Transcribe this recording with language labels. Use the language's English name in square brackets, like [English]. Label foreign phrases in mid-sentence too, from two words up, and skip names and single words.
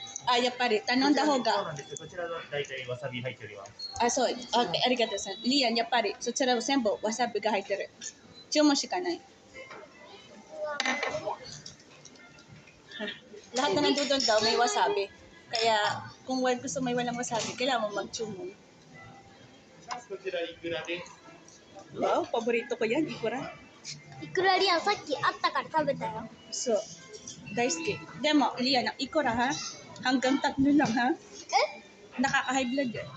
[Japanese] あ、やっぱり頼んだ方そうなが。んですよ。こちらの大体わさび入っております。あ、そう。ありがとうございます。リアン、やっぱりそちらは全部わさびが入ってる。注文しかない。 [Filipino] Lahat na nandun daw may wasabi. Kaya kung gusto may walang wasabi, kailangan mo mag-chumon. [Japanese] こちらいくらです。 [Filipino] Wow, paborito ko yan, ikura. [Japanese] いくらリアンさっきあったから食べたよ。 So, 大好き。でも, [Filipino] Lian, ang ikura ha? Hanggang 3 lang ha? Nakaka-high blood yun.